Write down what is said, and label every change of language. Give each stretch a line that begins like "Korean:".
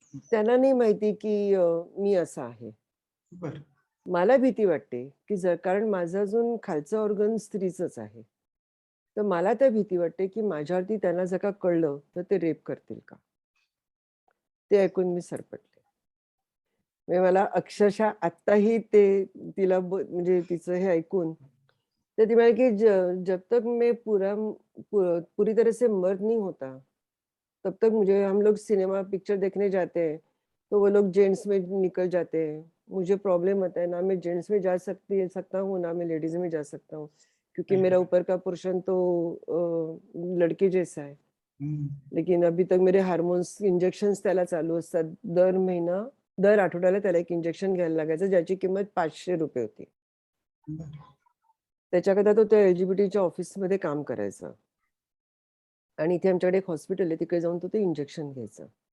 Marathi: त्यांना नाही माहिती, की मी असा आहे. बरं. मला भीती वाटते, की जर कारण माझं अजून खालचं ऑर्गन स्त्रीचंच आहे. तर मला तर भीती वाटते, की माझ्यावरती त्यांना जर का कळलं, तर ते रेप करतील का? ते ऐकून मी सरपटले. म्हणजे मला अक्षरशः आत्ताही ते तिला म्हणजे तिचं हे ऐकून तर ती म्हणाली, की
Hindi: जब तक मैं पूरी तरह से मर्द नहीं होता, तब तक मुझे हम लोग सिनेमा पिक्चर देखने जाते हैं, तो वो लोग जेंट्स में निकल जाते हैं. मुझे प्रॉब्लम होता है, ना मैं जेंट्स में जा सकता हूँ, ना मैं लेडीज़ में जा सकता हूँ. क्योंकि अरे मेरा बापरे! ऊपर का पोर्शन तो लड़के जैसा है. हं. लेकिन अभी तक मेरे हार्मोन्स इंजेक्शन्स
Marathi: त्याला चालू असतात. दर आठवड्याला त्याला एक इंजेक्शन घ्यायला लागायचं, ज्याची किंमत ₹500 होती. बरं. त्याच्याकरता तो त्या एल-जी-बी-टीच्या ऑफिसमध्ये काम करायचा. आणि इथे आमच्याकडे एक हॉस्पिटल आहे, तिकडे जाऊन तो ते इंजेक्शन घ्यायचा.